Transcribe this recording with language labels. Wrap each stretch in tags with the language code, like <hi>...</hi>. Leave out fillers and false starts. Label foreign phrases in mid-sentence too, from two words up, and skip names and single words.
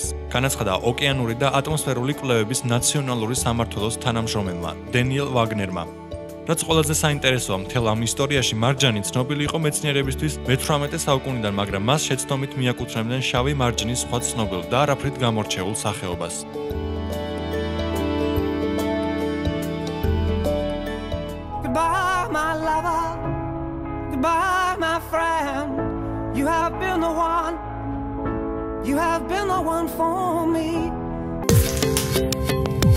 <ka>განაცხადა ოკეანური და ატმოსფერული კვლევების ნაციონალური სამმართველოს თანამშრომელმა, დენიელ ვაგნერმა. რაც ყველაზე საინტერესოა, მთელ ამ ისტორიაში მარჯანი ცნობილი იყო მეცნიერებისთვის მე-18 საუკუნიდან, მაგრამ მას შეცდომით მიაკუთვნებდნენ შავი მარჯნის სხვა ცნობილ და არაფრით გამორჩეულ სახეობას.</ka> <en>Goodbye, my lover. Goodbye, my friend. You have been the one. You have been the one for me.</en>